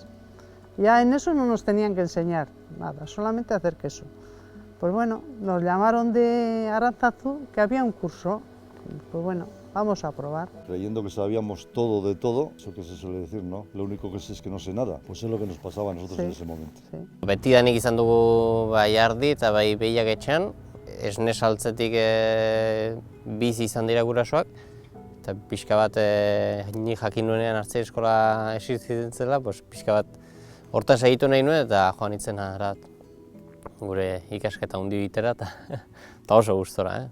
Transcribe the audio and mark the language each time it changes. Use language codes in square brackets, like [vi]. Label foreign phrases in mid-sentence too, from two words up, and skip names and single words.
[es] Ya en eso no nos tenían que enseñar nada, solamente hacer queso. Pues bueno, nos llamaron de Aránzazu que había un curso. Pues bueno, vamos a probar. Creyendo que sabíamos todo de todo, eso que se suele decir, ¿no? Lo único que sé es que no sé nada. Pues es lo que nos pasaba a nosotros en ese momento. [eu] Betidanik izan dugu bai ardi eta bai behiak etxean, esne saltzetik bizi izan dira gurasoak, eta pixka bat ni jakin nuenean artzain eskola existitzen zela, pixka bat hortan segitu nahi nuen eta joan itzen harat gure ikasketa hundi bitera eta oso gustora.